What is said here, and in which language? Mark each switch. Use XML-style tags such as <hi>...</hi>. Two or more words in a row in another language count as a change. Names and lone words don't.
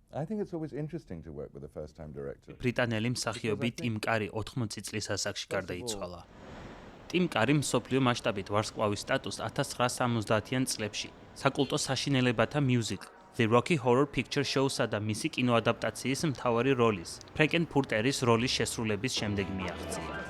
<en>I think it's always interesting to work with a first-time director.</en> <ka>ბრიტანელი მსახიობი ტიმ კარი 80 წლის ასაკში გარდაიცვალა. ტიმ კარიმ მსოფლიო მასშტაბით ვარსკვლავის სტატუსს 1970-იან წლებში საკულტო საშინელებათა მიუზიკლ The Rocky Horror Picture Show-სა და მისი კინოადაპტაციის მთავარი როლის, ფრენკენფურტერის როლის შესრულების შემდეგ მიაღწია.</ka>